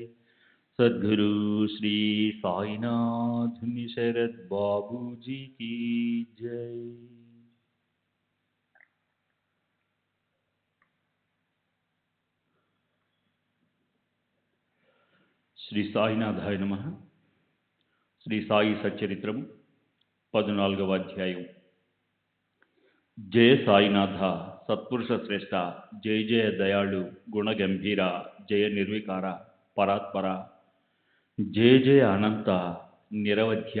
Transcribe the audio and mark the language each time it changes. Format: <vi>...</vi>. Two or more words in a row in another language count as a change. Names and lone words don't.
<hi>सद्गुरु श्री साईनाथ शरद बाबू जी की जय।</hi> <sa>శ్రీ సాయినాథాయ నమః.</sa> <te>శ్రీ సాయి సచ్చరిత్రము 14వ అధ్యాయం.</te> <sa>జయ సాయినాథ సత్పురుష శ్రేష్ఠ, జయ జయ దయాళు గుణగంభీర, జయ నిర్వికార పరాత్పర, జయ జయ అనంత నిరవధ్య.</sa>